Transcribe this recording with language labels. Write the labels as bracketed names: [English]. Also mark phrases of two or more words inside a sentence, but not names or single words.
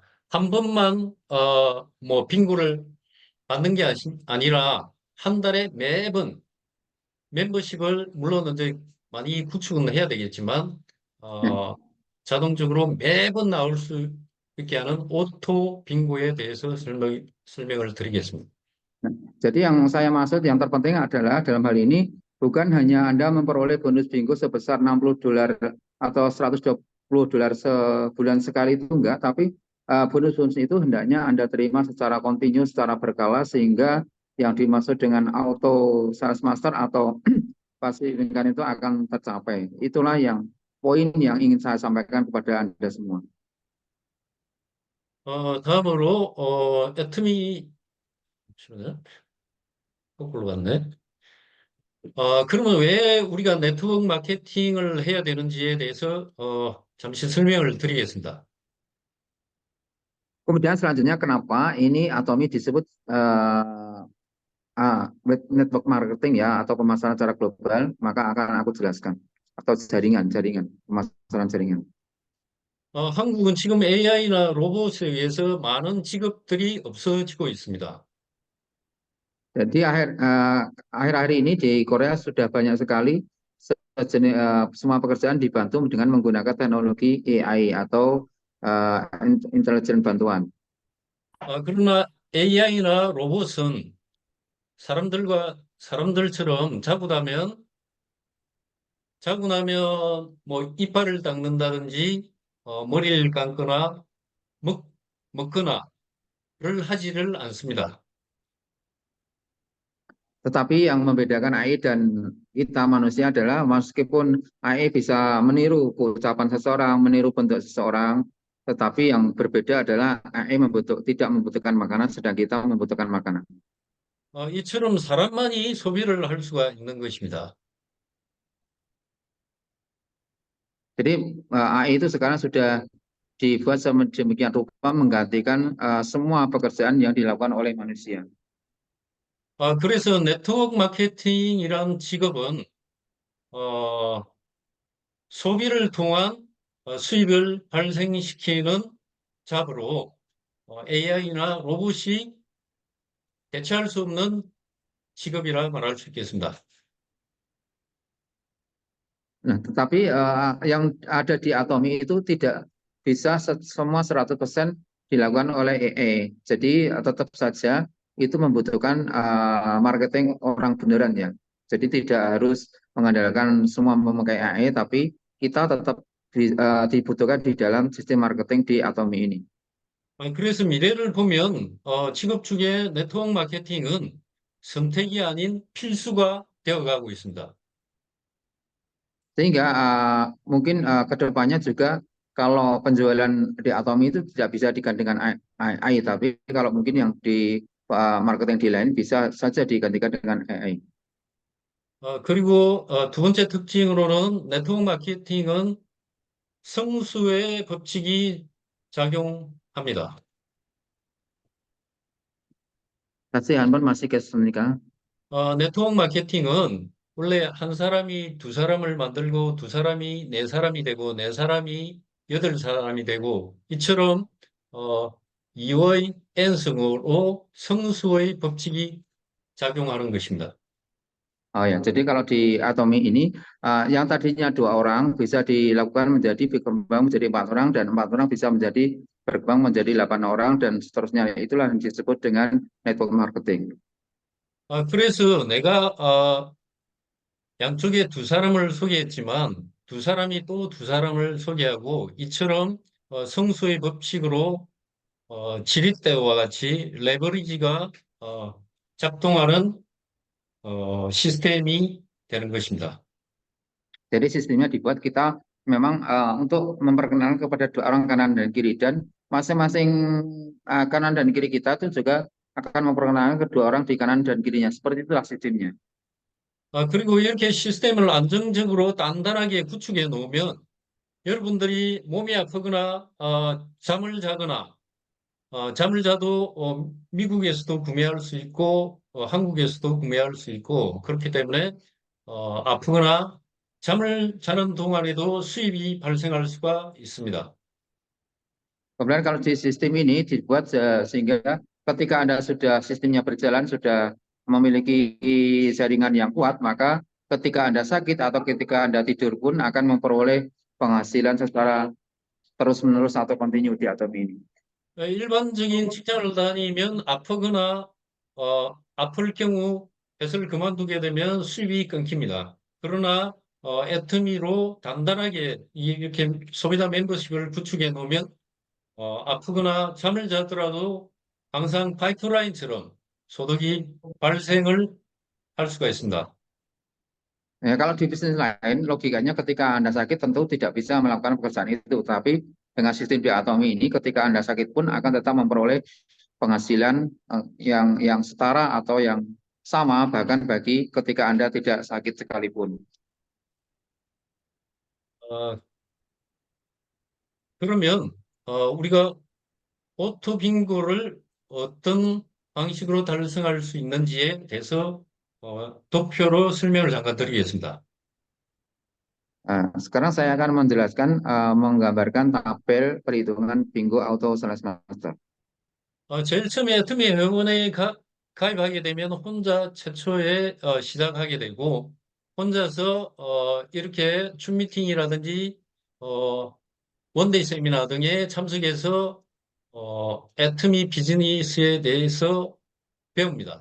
[Korean] 한 번만 뭐 빙고를 받는 게 아니라 한 달에 매번 멤버십을 물론 이제 많이 구축은 해야 되겠지만 네. 자동적으로 매번 나올 수 있게 하는 오토 빙고에 대해서 설명을 드리겠습니다. [Indonesian] Nah, jadi yang saya maksud yang terpenting adalah dalam hal ini bukan hanya Anda memperoleh bonus bingo sebesar $60 atau $120 sebulan sekali itu enggak, tapi bonus-bonus itu hendaknya Anda terima secara kontinu, secara berkala sehingga yang dimaksud dengan [English] auto sales master [Indonesian] atau [English] passive income [Indonesian] itu akan tercapai. Itulah yang poin yang ingin saya sampaikan kepada Anda semua. [Korean] 다음으로 애터미 잠시만요. 거꾸로 갔네. 그러면 왜 우리가 네트워크 마케팅을 해야 되는지에 대해서 잠시 설명을 드리겠습니다. [Indonesian] Kemudian selanjutnya kenapa ini Atomi disebut [English] network marketing [Indonesian] ya atau pemasaran secara global, maka akan aku jelaskan atau jaringan pemasaran jaringan. [Korean] 한국은 지금 AI나 로봇에 의해서 많은 직업들이 없어지고 있습니다. [Indonesian] Jadi akhir-akhir ini di Korea sudah banyak sekali semua pekerjaan dibantu dengan menggunakan teknologi AI atau intelijen bantuan. [Korean] 그러나 AI나 로봇은 사람들처럼 자고 나면 뭐 이빨을 닦는다든지 머리를 감거나 먹, 먹거나를 하지를 않습니다. [Indonesian] Tetapi yang membedakan AI dan kita manusia adalah meskipun AI bisa meniru ucapan seseorang, meniru bentuk seseorang, tetapi yang berbeda adalah AI tidak membutuhkan makanan, sedang kita membutuhkan makanan. [Korean] 이처럼 사람만이 소비를 할 수가 있는 것입니다. [Indonesian] Jadi AI itu sekarang sudah dibuat sedemikian rupa menggantikan semua pekerjaan yang dilakukan oleh manusia. [Korean] 그래서 네트워크 마케팅이란 직업은 소비를 통한 수익을 발생시키는 잡으로 AI나 로봇이 대체할 수 없는 직업이라 말할 수 있겠습니다. [Indonesian] Nah, tetapi yang ada di Atomi itu tidak bisa semua 100% dilakukan oleh AI. Jadi tetap saja itu membutuhkan marketing orang beneran ya. Jadi tidak harus mengandalkan semua memakai AI, tapi kita tetap dibutuhkan di dalam sistem marketing di Atomi ini. [Korean] 그래서 미래를 보면 직업 중에 네트워크 마케팅은 선택이 아닌 필수가 되어가고 있습니다. [Indonesian] Sehingga mungkin ke depannya juga kalau penjualan di Atomi itu tidak bisa digantikan AI, tapi kalau mungkin yang di marketing di lain bisa saja digantikan dengan AI. [Korean] 그리고 두 번째 특징으로는 네트워크 마케팅은 성수의 법칙이 작용합니다. [Indonesian] Kasih handphone masih kesempatan. [Korean] 네트워크 마케팅은 원래 한 사람이 두 사람을 만들고 두 사람이 네 사람이 되고 네 사람이 여덟 사람이 되고 이처럼 이의 n승으로 성수의 법칙이 작용하는 것입니다. [Indonesian] Oh ya, jadi kalau di Atomi ini yang tadinya 2 orang bisa dilakukan menjadi berkembang menjadi 4 orang dan 4 orang bisa berkembang menjadi 8 orang dan seterusnya. Itulah yang disebut dengan [English] network marketing. [Korean] 그래서 내가 양쪽에 두 사람을 소개했지만 두 사람이 또 두 사람을 소개하고 이처럼 성수의 법칙으로 지렛대와 같이 레버리지가 작동하는 시스템이 되는 것입니다. [Indonesian] Jadi sistemnya dibuat kita memang untuk memperkenalkan kepada 2 orang kanan dan kiri dan masing-masing kanan dan kiri kita itu juga akan memperkenalkan kedua orang di kanan dan kirinya. Seperti itulah sistemnya. [Korean] 그리고 이렇게 시스템을 안정적으로 단단하게 구축해 놓으면 여러분들이 몸이 아프거나 잠을 자거나 잠을 자도 미국에서도 구매할 수 있고 한국에서도 구매할 수 있고 그렇기 때문에 아프거나 잠을 자는 동안에도 수입이 발생할 수가 있습니다. [Indonesian] Kemudian kalau di sistem ini dibuat sehingga ketika Anda sudah sistemnya berjalan, sudah memiliki jaringan yang kuat, maka ketika Anda sakit atau ketika Anda tidur pun akan memperoleh penghasilan secara terus-menerus atau kontinu di atom ini. [Korean] 일반적인 직장을 다니면 아프거나 아플 경우 회사를 그만두게 되면 수입이 끊깁니다. 그러나 애터미로 단단하게 이렇게 소비자 멤버십을 구축해 놓으면 아프거나 잠을 자더라도 항상 파이프라인처럼 소득이 발생을 할 수가 있습니다. [Indonesian] Ya, kalau di bisnis lain, logikanya ketika Anda sakit tentu tidak bisa melakukan pekerjaan itu. Tapi dengan sistem di Atomi ini, ketika Anda sakit pun akan tetap memperoleh penghasilan yang setara atau yang sama, bahkan bagi ketika Anda tidak sakit sekalipun. [Korean] 어, 그러면 우리가 오토 빙고를 어떤 방식으로 달성할 수 있는지에 대해서 도표로 설명을 잠깐 드리겠습니다. [Indonesian] Sekarang saya akan menjelaskan, menggambarkan tabel perhitungan bingo [English] auto slash master. [Korean] 제일 처음에 애터미 회원에 가입하게 되면 혼자 최초에 시작하게 되고 혼자서 이렇게 줌 미팅이라든지 원데이 세미나 등에 참석해서 애터미 비즈니스에 대해서 배웁니다.